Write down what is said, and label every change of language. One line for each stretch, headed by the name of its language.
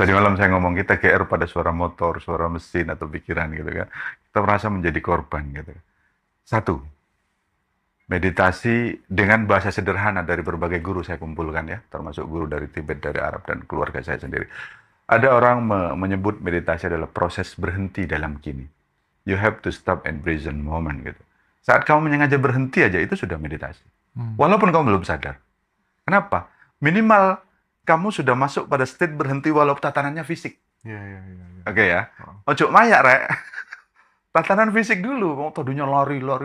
Indonesian: Tadi malam saya ngomong, kita GR pada suara motor, suara mesin, atau pikiran gitu kan. Kita merasa menjadi korban gitu. Satu, meditasi dengan bahasa sederhana dari berbagai guru saya kumpulkan ya, termasuk guru dari Tibet, dari Arab, dan keluarga saya sendiri. Ada orang menyebut meditasi adalah proses berhenti dalam kini.
English: You have to stop and present moment gitu.
Indonesian: Saat kamu menyengaja berhenti aja itu sudah meditasi. Walaupun kamu belum sadar. Kenapa? Minimal kamu sudah masuk pada state berhenti walau tatanannya fisik. Iya, iya, iya. Oke ya.
Javanese: Ojo mayak, Rek.
Indonesian: Tatanan fisik dulu, mau tadinya lari.